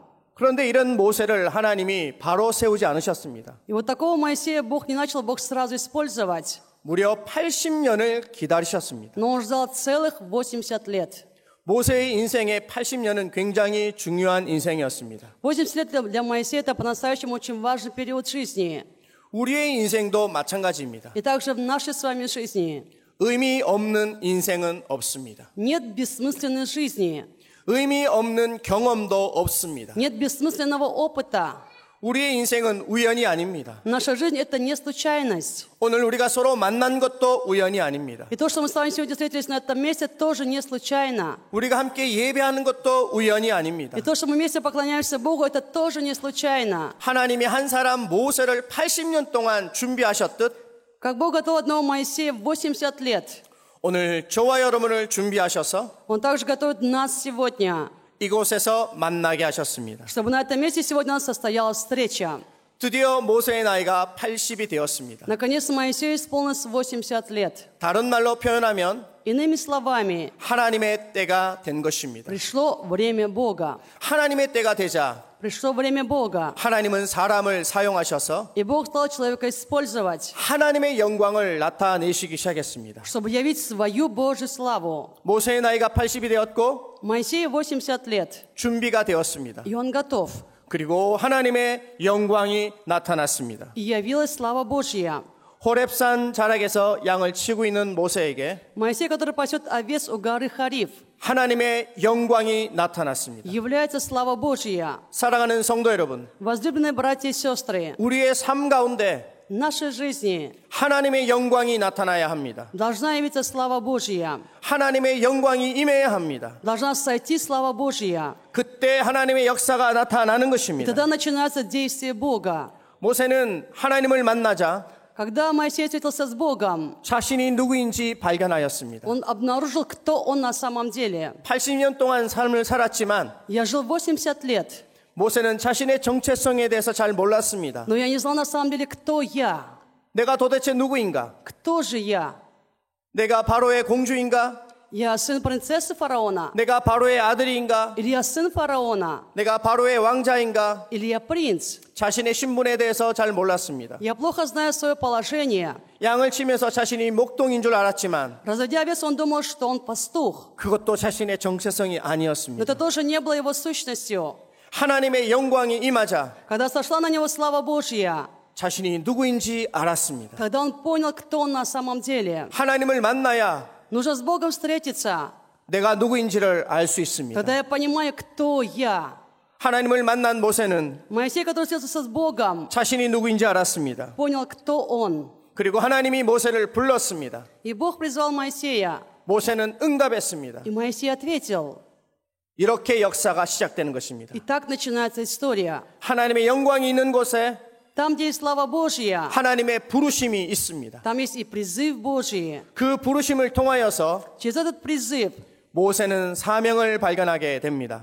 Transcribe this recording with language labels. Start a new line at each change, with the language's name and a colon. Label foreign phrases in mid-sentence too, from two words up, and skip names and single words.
Korean: 그런데 이런 모세를 하나님이 바로 세우지 않으셨습니다.
Russian: И вот такого Моисея Бог не начал Бог сразу использовать.
Korean: 무려 80년을 기다리셨습니다.
Russian: Но он ждал целых 80 лет.
Korean: 모세의 인생의 80년은 굉장히 중요한 인생이었습니다.
Russian: 80 лет для Моисея это по-настоящему очень важный период жизни.
Korean: 우리의 인생도 마찬가지입니다.
Russian: И также в нашей с вами жизни.
Korean: 의미 없는 인생은 없습니다.
Russian: Нет бессмысленной жизни.
Korean: 의미 없는 경험도 없습니다.
Russian: Нет бессмысленного опыта.
Korean: 우리의 인생은 우연이 아닙니다.
Russian: Наша жизнь это не случайность.
Korean: 오늘 우리가 서로 만난 것도 우연이 아닙니다.
Russian: И то, что мы с вами сегодня встретились на этом месте, тоже не случайно.
Korean: 우리가 함께 예배하는 것도 우연이 아닙니다.
Russian: И то, что мы вместе поклоняемся Богу, это тоже не случайно.
Korean: 하나님이 한 사람 모세를 80년 동안 준비하셨듯
Russian: Как Бог готовил одного Моисея в 80 лет,
Korean: 오늘 저와 여러분을 준비하셔서
Russian: Он также готовит нас сегодня,
Korean: 이곳에서 만나게 하셨습니다.
Russian: чтобы на этом месте сегодня у нас состоялась встреча.
Korean: 드디어 모세의 나이가 80이 되었습니다.
Russian: Наконец, Моисею исполнилось 80 лет.
Korean: 다른 말로 표현하면
Russian: Иными словами,
Korean: 하나님의 때가 된 것입니다.
Russian: пришло время Бога.
Korean: 하나님의 때가 되자
Russian: Пришло время Бога.
Korean: 하나님은 사람을 사용하셔서
Russian: И Бог стал человека использовать,
Korean: 하나님의 영광을 나타내시기 시작했습니다.
Russian: чтобы явить свою Божью славу.
Korean: 모세의 나이가 80이 되었고
Russian: Моисею 80 лет,
Korean: 준비가 되었습니다.
Russian: и он готов.
Korean: 그리고 하나님의 영광이 나타났습니다.
Russian: И явилась слава Божья.
Korean: 호렙산 자락에서 양을 치고 있는 모세에게
Russian: Моисей, который пасет овец у горы Хариф,
Korean: 하나님의 영광이 나타났습니다.
Russian: является слава Божья.
Korean: 사랑하는 성도 여러분,
Russian: Возлюбленные братья и сестры,
Korean: 우리의 삶 가운데
Russian: в нашей жизни
Korean: 하나님의 영광이 나타나야 합니다.
Russian: должна явиться слава Божья.
Korean: 하나님의 영광이 임해야 합니다.
Russian: Должна сойти слава Божья.
Korean: 그때 하나님의 역사가 나타나는
Russian: И
Korean: 것입니다.
Russian: тогда начинается действие Бога.
Korean: 모세는 하나님을 만나자
Russian: Когда Моисей встретился с Богом,
Korean: 자신이 누구인지 발견하였습니다.
Russian: он обнаружил, кто он на самом деле.
Korean: 80년 동안 삶을 살았지만
Russian: Я жил 80 лет,
Korean: 모세는 자신의 정체성에 대해서 잘 몰랐습니다.
Russian: но я не знал на самом деле, кто я.
Korean: 내가 도대체 누구인가?
Russian: Кто же я?
Korean: 내가 바로의 공주인가?
Russian: Я сын принцессы фараона?
Korean: 내가 바로의 아들인가?
Russian: Или я сын фараона?
Korean: 내가 바로의 왕자인가?
Russian: Или я принц?
Korean: 자신의 신분에 대해서 잘 몰랐습니다.
Russian: Я плохо знаю свое положение.
Korean: 양을 치면서 자신이 목동인 줄 알았지만
Russian: Разводя овец, он думал, что он пастух.
Korean: 그것도 자신의 정체성이
Russian: Но
Korean: 아니었습니다.
Russian: это тоже не было его сущностью.
Korean: 하나님의 영광이 임하자
Russian: Когда сошла на него слава Божья,
Korean: 자신이 누구인지 알았습니다.
Russian: когда он понял, кто он на самом деле,
Korean: 하나님을 만나야
Russian: нужно с Богом встретиться.
Korean: 내가 누구인지를 알 수 있습니다.
Russian: Тогда я понимаю, кто я.
Korean: 하나님을 만난 모세는
Russian: Моисей, который встретился с Богом,
Korean: 자신이 누구인지 알았습니다.
Russian: понял, кто он.
Korean: 그리고 하나님이 모세를 불렀습니다.
Russian: И Бог призвал Моисея.
Korean: 모세는 응답했습니다.
Russian: И Моисей ответил.
Korean: 이렇게 역사가 시작되는 것입니다.
Russian: И так начинается история.
Korean: 하나님의 영광이 있는 곳에
Russian: Там, где есть слава Божья,
Korean: 하나님의 부르심이 있습니다.
Russian: там есть и призыв Божий.
Korean: 그 부르심을 통하여서
Russian: Через этот призыв
Korean: 모세는 사명을 발견하게 됩니다.